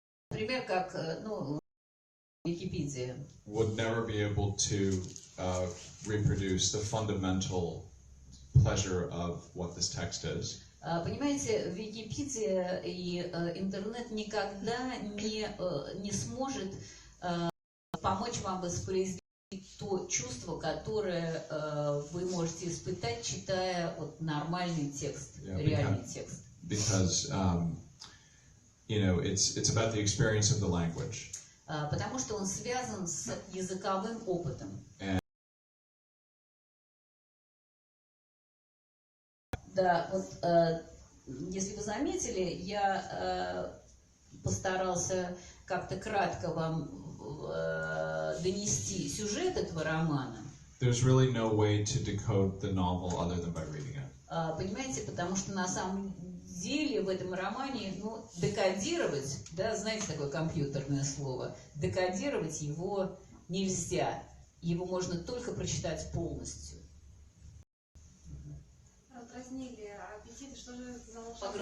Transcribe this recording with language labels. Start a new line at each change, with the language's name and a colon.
Russian: например, как Википедия,
English: would never be able to reproduce the fundamental pleasure of what this text is.
Russian: Понимаете, Википедия и интернет никогда не сможет помочь вам воспроизвести то чувство, которое вы можете испытать, читая вот нормальный текст, реальный текст.
English: Because it's about the experience of the language.
Russian: Потому что он связан с языковым опытом. Да, вот если вы заметили, я постарался как-то кратко вам донести сюжет этого романа.
English: There's really no way to decode the novel other than by reading it.
Russian: Понимаете, потому что на самом деле в этом романе, декодировать, да, знаете такое компьютерное слово, декодировать его нельзя. Его можно только прочитать полностью. Раздразнили аппетит, что же это за волшебный...